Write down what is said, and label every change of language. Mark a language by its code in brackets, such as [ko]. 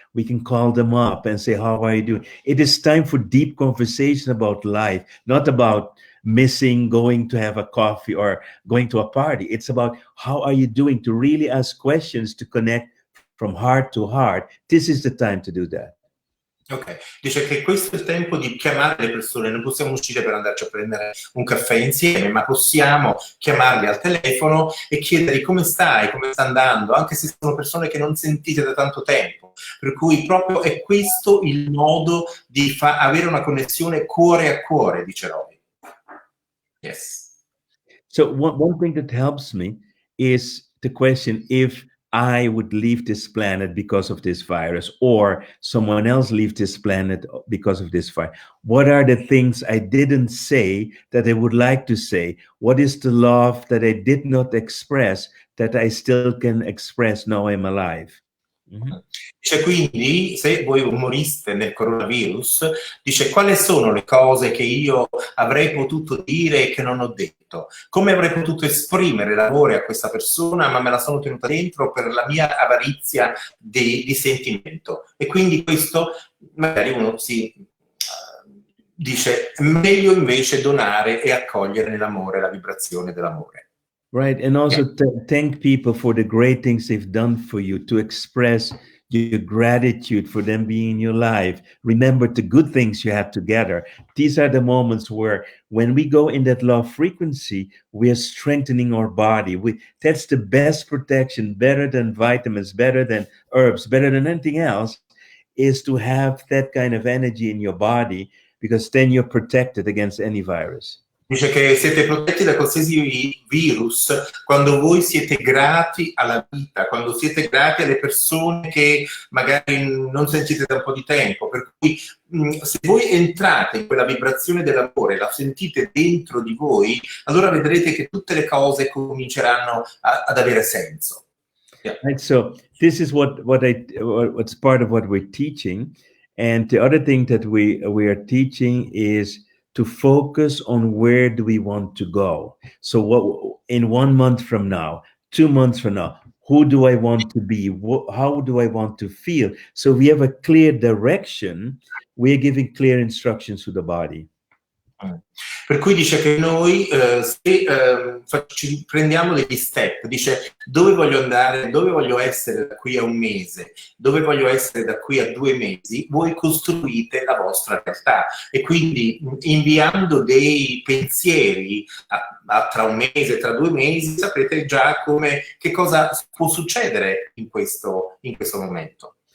[en] We can call them up and say, how are you doing? It is time for deep conversation about life, not about missing going to have a coffee or going to a party. It's about, how are you doing? To really ask questions, to connect from heart to heart. This is the time to do that. [it] Ok, dice che questo è il tempo di chiamare le persone, non possiamo uscire per andarci a prendere un caffè insieme, ma possiamo chiamarli al telefono e chiedergli come stai, come sta andando, anche se sono persone che non sentite da tanto tempo. Per cui proprio è questo il modo di avere una connessione cuore a cuore, dice Roy. [en] Yes. So one thing that helps me is the question, if I would leave this planet because of this virus, or someone else leave this planet because of this virus, what are the things I didn't say that I would like to say? What is the love that I did not express that I still can express now I'm alive? Mm-hmm. [it] Dice quindi, se voi moriste nel coronavirus, dice quali sono le cose che io avrei potuto dire e che non ho detto, come avrei potuto esprimere l'amore a questa persona ma me la sono tenuta dentro per la mia avarizia di sentimento. E quindi questo magari uno si dice meglio invece donare e accogliere nell'amore la vibrazione dell'amore. [en] Right, and also thank people for the great things they've done for you, to express your gratitude for them being in your life. Remember the good things you had together. These are the moments where, when we go in that love frequency, we are strengthening our body. That's the best protection, better than vitamins, better than herbs, better than anything else, is to have that kind of energy in your body, because then you're protected against any virus. [it] Dice che siete protetti da qualsiasi virus quando voi siete grati alla vita, quando siete grati alle persone che magari non sentite da un po' di tempo. Per cui se voi entrate in quella vibrazione dell'amore, la sentite dentro di voi, allora vedrete che tutte le cose cominceranno ad avere senso. [en] Yeah. Right. So this is what's part of what we're teaching. And the other thing that we are teaching is to focus on where do we want to go. So what in 1 month from now, 2 months from now, who do I want to be? How do I want to feel? So we have a clear direction. We're giving clear instructions to the body. [it] Per cui dice che noi se ci prendiamo degli step, dice dove voglio andare, dove voglio essere da qui a 1 mese, dove voglio essere da qui a 2 mesi, voi costruite la vostra realtà, e quindi inviando dei pensieri tra 1 mese, tra 2 mesi, saprete già che cosa può succedere in questo momento.